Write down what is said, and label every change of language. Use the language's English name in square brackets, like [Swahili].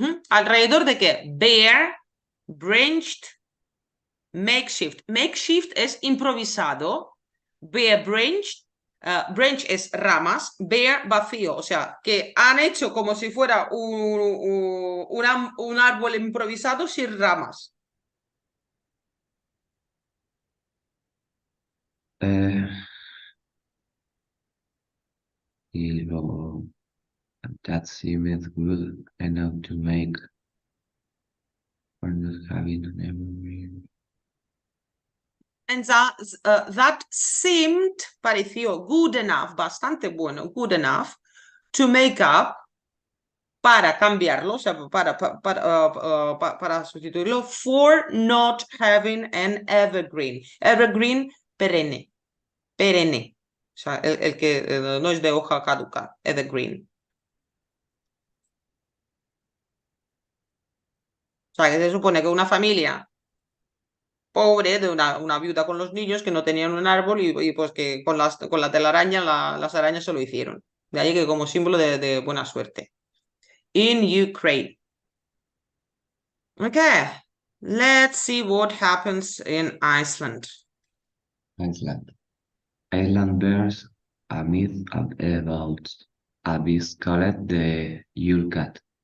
[Spanish] ¿Alrededor de qué? Bare, branched, makeshift. Makeshift es improvisado. Bare branched. Branch es ramas, bare vacío, o sea, que han hecho como si fuera un árbol improvisado sin ramas. eh, y luego [English] that seemed good enough to make for not having an evergreen. And that seemed, [Spanish] pareció [English] good enough, [Spanish] bastante bueno, [English] good enough, to make up, [Spanish] para cambiarlo, o sea, para sustituirlo, [English] for not having an evergreen. [Spanish] Evergreen, perenne, perenne. O sea, el que no es de hoja caduca, evergreen. O sea, que se supone que una familia pobre de una viuda con los niños que no tenían un árbol y pues que con la telaraña las arañas se lo hicieron. De ahí que como símbolo de buena suerte. [English] In Ukraine. Okay, let's see what happens in Iceland. Iceland. Island bears a myth about a beast called the Yule Cat.